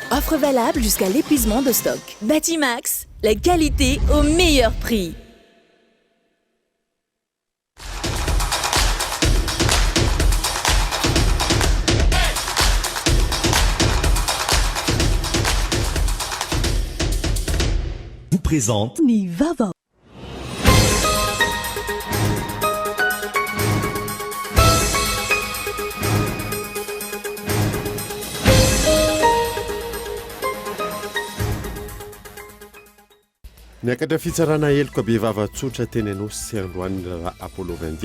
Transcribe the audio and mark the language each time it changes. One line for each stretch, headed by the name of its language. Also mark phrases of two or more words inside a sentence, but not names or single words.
French: Offre valable jusqu'à l'épuisement de stock. Batimax, la qualité au meilleur prix. Vous présente
Malagasy: Nivava. Niakatra fitsarana heloka be vavatsotra teny anosy sy androany raha Apollo 21.